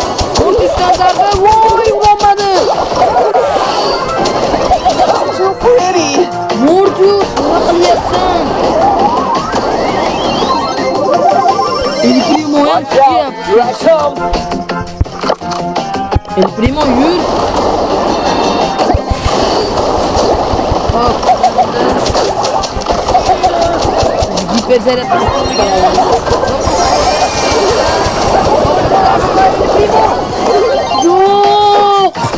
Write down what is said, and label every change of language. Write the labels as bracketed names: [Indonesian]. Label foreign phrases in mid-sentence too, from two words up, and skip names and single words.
[Uzbek] Voy, urolmadi. [English] So pretty. [Uzbek] Mortius, nima qilyapsan? El Primo ham [English] Watch out. Here I come. [Uzbek] El Primo yur. Hop. Hiper zaryad Yo'q.